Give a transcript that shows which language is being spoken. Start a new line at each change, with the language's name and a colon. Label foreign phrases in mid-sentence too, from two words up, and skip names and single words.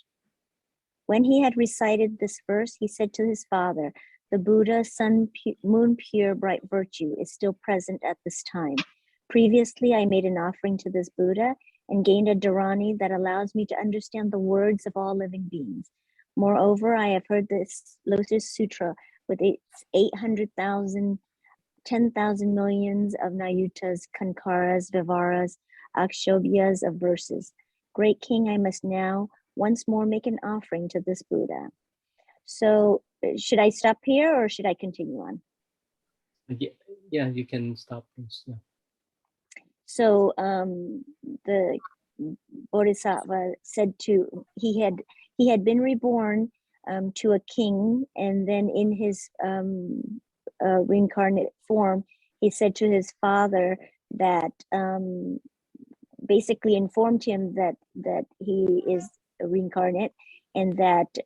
English: When he had recited this verse, he said to his father, the Buddha, sun, moon, pure, bright virtue is still present at this time. Previously, I made an offering to this Buddha and gained a dharani that allows me to understand the words of all living beings. Moreover, I have heard this Lotus Sutra with its 800,000, 10,000 millions of nayutas, kankaras, vivaras, akshobhyas of verses. Great king, I must now once more make an offering to this Buddha. So should I stop here or should I continue on? Yeah, you can stop. Please. Yeah. So the Bodhisattva said he had been reborn to a king, and then in his reincarnate form, he said to his father that basically informed him that he is reincarnate, and that